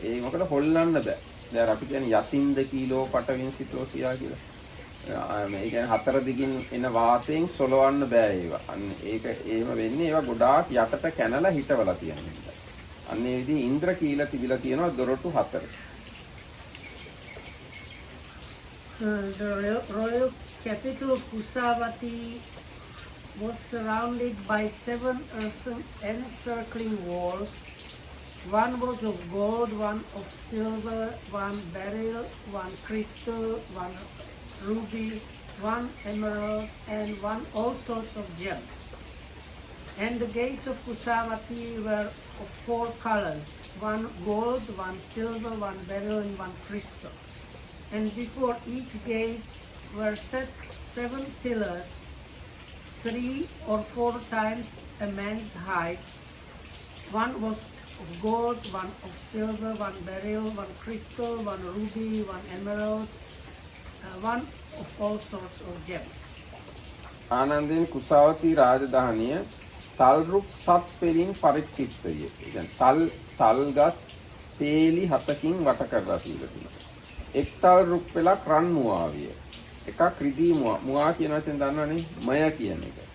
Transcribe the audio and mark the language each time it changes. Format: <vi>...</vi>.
<si>ඒ මොකද හොල්ලන්න බෑ. දැන් අපි කියන්නේ යතින්ද කීලෝ පටවින් සිතෝ සියා කියලා. මේ කියන්නේ 4 දිගින් එන වාතයෙන් සොලවන්න බෑ ඒවා. අන්න ඒක එහෙම වෙන්නේ ඒවා ගොඩාක් යටට කැනලා හිටවලා තියෙන නිසා. අන්න ඒ විදිහේ ඉන්ද්‍රකීල තිබිලා තියෙනවා දොරටු 4.</si> <en>The royal capital Kusavati was surrounded by 7 encircling walls. One was of gold, one of silver, one beryl, one crystal, one ruby, one emerald, and one all sorts of gems. And the gates of Kusavati were of 4 colors, one gold, one silver, one beryl, and one crystal. And before each gate were set 7 pillars, 3 or 4 times a man's height. One was of gold, one of silver, one beryl, one crystal, one ruby, one emerald, one of all sorts of gems.</en> <si>ආනන්දේනි Kusavati රාජධානිය තල් රුක් සත් පෙලින් පරික්ෂිප්ත විය. ඒ කියන්නේ තල් ගස් පේලි 7කින් වට කරලා තිබෙනවා. එක් තල් රුක් පෙලක් රන් මුවාවිය. එකක් රිදී මුවා කියන වචෙන් දන්නවනේ මය කියන එක.</si>